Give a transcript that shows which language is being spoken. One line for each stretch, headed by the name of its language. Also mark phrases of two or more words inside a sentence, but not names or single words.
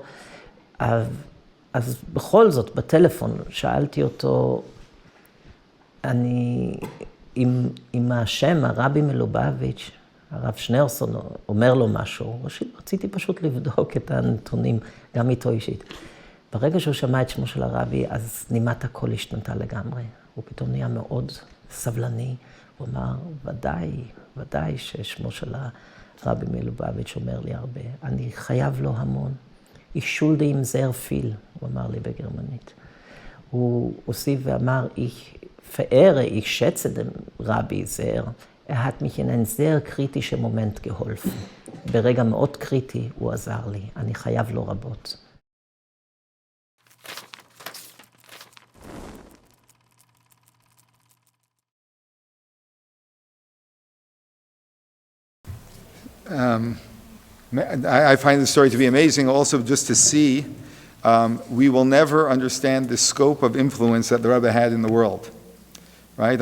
Hebrew: אז בכל זאת, בטלפון שאלתי אותו, אם השם, הרבי מלובביץ', הרב שניארסון אומר לו משהו, רציתי פשוט לבדוק את הנתונים, גם איתו אישית. ברגע שהוא שמע את שמו של הרבי, אז נימת הכל השתנתה לגמרי. הוא פתאום נהיה מאוד סבלני. הוא אמר, ודאי ששמו של הרבי מלובביץ' אומר לי הרבה. אני חייב לו המון.
German: Ich schulde ihm sehr viel,
Hebrew: הוא אמר לי בגרמנית. הוא הוסיף ואמר,
German: ich schätze den Rabbi sehr. hat mich in einen sehr kritischen Moment geholfen.
Hebrew: ברגע מאוד קריטי הוא עזר לי. אני חייב לו רבות.
English: I find the story to be amazing also just to see we will never understand the scope of influence that the Rebbe had in the world, right?